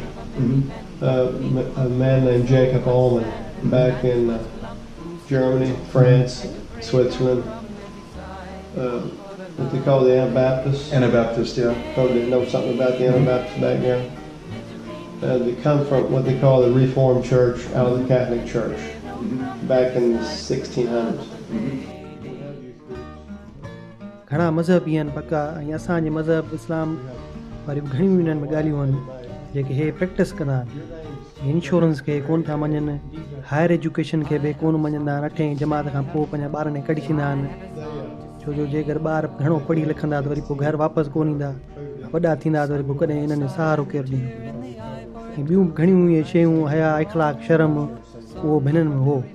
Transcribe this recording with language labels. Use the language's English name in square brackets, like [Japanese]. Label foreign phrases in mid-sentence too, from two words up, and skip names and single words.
[English] A man named Jacob Allman back in Germany, France, Switzerland. What they call the Anabaptists. Anabaptist, yeah. Probably know something about the Anabaptist background. They come from what they call the Reformed Church out of the Catholic Church back in the 1600s. [Sindhi] घणा मज़हब आहिनि पका ऐं असांजे मज़हब इस्लाम वारी घणियूं हिननि में ॻाल्हियूं आहिनि जेके हे प्रैक्टिस कंदा आहिनि इंश्योरेंस खे कोन था मञनि [English] higher education [Sindhi] खे बि कोन मञंदा आहिनि 8हीं जमात खां पोइ पंहिंजा ॿारनि खे कढी छॾींदा आहिनि छो जो जेकर ॿार घणो पढ़ी लिखंदा त वरी पोइ घर वापसि कोन ईंदा वॾा थींदा त वरी पोइ कॾहिं इन्हनि सहारो केरु ॾींदो ऐं ॿियूं घणियूं इहे शयूं हया इख़लाक़ शर्म उहो बि हिननि में हो